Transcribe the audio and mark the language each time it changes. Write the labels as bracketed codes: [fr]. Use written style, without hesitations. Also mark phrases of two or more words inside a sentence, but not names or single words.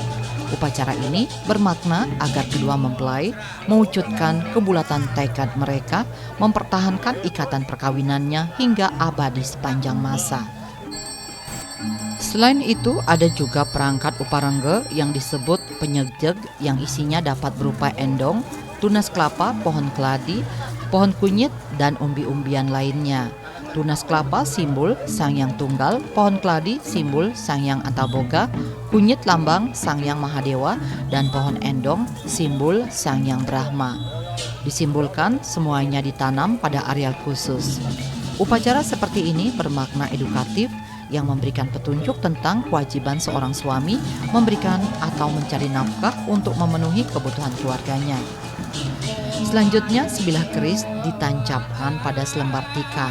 [id] Upacara ini bermakna agar kedua mempelai mewujudkan kebulatan tekad mereka mempertahankan ikatan perkawinannya hingga abadi sepanjang masa. Selain itu, ada juga perangkat Uparangga yang disebut penyejeg yang isinya dapat berupa endong, tunas kelapa, pohon keladi, pohon kunyit, dan umbi-umbian lainnya. Tunas kelapa simbol Sang Hyang Tunggal, pohon keladi simbol Sang Hyang Antaboga, kunyit lambang Sang Hyang Mahadewa, dan pohon endong simbol Sang Hyang Brahma. Disimbolkan semuanya ditanam pada areal khusus. Upacara seperti ini bermakna edukatif yang memberikan petunjuk tentang kewajiban seorang suami memberikan atau mencari nafkah untuk memenuhi kebutuhan keluarganya. Selanjutnya, sebilah keris ditancapkan pada selembar tikar.